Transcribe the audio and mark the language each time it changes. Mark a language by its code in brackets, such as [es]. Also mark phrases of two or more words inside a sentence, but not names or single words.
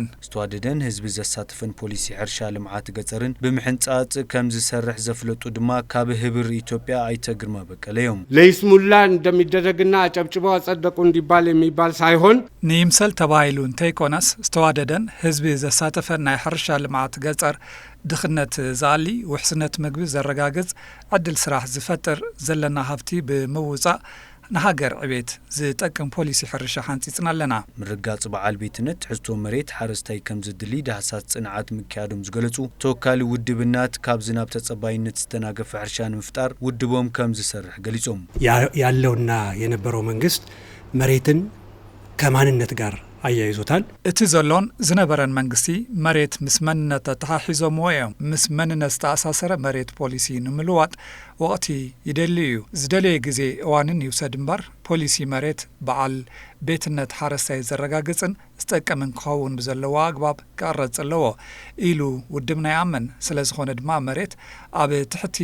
[ti] ዝተዋደደን ህዝቢ ዘሳትፍን ፖሊሲ ሕርሻ ልምዓት ገጠርን ብምሕንጻጽ ከም ዝሰርሕ ዘፍለጡ ድማ ካብ ህብር ኢትዮጵያ አይተ ግርማ በቀለ እዮም [am] ለይስሙላ እንደሚደረግና አጨብጭበው አጸደቁ እንዲባል የሚባል ሳይሆን [ti] ንይምሰል ተባሂሉ እንተይኮነስ ዝተዋደደን ህዝቢ ዘሳተፈን ናይ ሕርሻ ልምዓት ገጠር ድኽነት ዛሊ ውሕስነት ምግቢ ዘረጋግጽ ዕድል ስራሕ ዝፈጥር ዘለና ሃብቲ ብምውጻእ ንሃገር ዕቤት ዝጠቅም ፖሊሲ ሕርሻ ሓንፂጽና ኣለና ምርጋጽ በዓል ቤትነት ትሕዝቶ መሬት ሓረስታይ ከም ዝድሊ ዳህሳት ጽንዓት ምክያዶም ዝገለጹ ተወካሊ ውድብናት ካብ ዝናብ ተጸባይነት ዝተናገፈ ሕርሻ ንምፍጣር ውድቦም ከም ዝሰርሕ ገሊጾም [am] ያለውና የነበረው መንግስት መሬትን ከማንነት ጋር አያይዞታል [ti] እቲ ዘሎን ዝነበረን መንግስቲ መሬት ምስ መንነት ተሓሒዞምዎ እዮም ምስ መንነት ዝተኣሳሰረ መሬት ፖሊሲ ንምልዋጥ ወቕቲ ይደሊ እዩ ዝደለየ ግዜ እዋንን ይውሰድ እምበር ፖሊሲ መሬት በዓል ቤትነት ሓረስታይ ዘረጋግጽን ዝጠቅምን ክኸውን ብዘለዎ ኣግባብ ክቐረጽ ኣለዎ ኢሉ ውድብና ይኣምን ስለ ዝኾነ ድማ መሬት ኣብ ትሕቲ